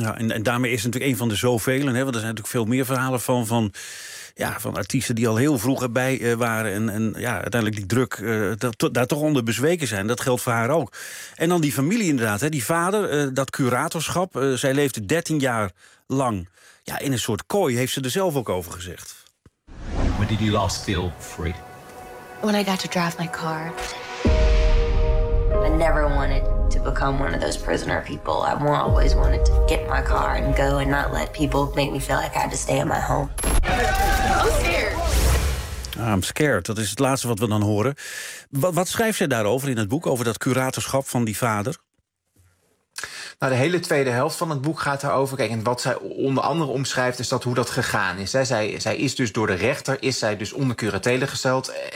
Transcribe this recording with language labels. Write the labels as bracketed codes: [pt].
[nl] Ja, en daarmee is het natuurlijk een van de zoveelen. Hè? Want er zijn natuurlijk veel meer verhalen van artiesten die al heel vroeg erbij waren. En ja, uiteindelijk die druk daar toch onder bezweken zijn. Dat geldt voor haar ook. En dan die familie inderdaad. Hè, die vader, dat curatorschap. Zij leefde 13 jaar lang in een soort kooi. Heeft ze er zelf ook over gezegd. [en] When did you last feel free? when I got to drive my car. I never wanted to become one of those prisoner people. I more always wanted to get my car and go and not let people make me feel like I had to stay at my home. I'm scared, [nl] dat is het laatste wat we dan horen. Wat schrijft zij daarover in het boek, over dat curatorschap van die vader? Nou, de hele tweede helft van het boek gaat daarover. Kijk, en wat zij onder andere omschrijft is dat hoe dat gegaan is. Zij is dus door de rechter is zij dus onder curatele gesteld.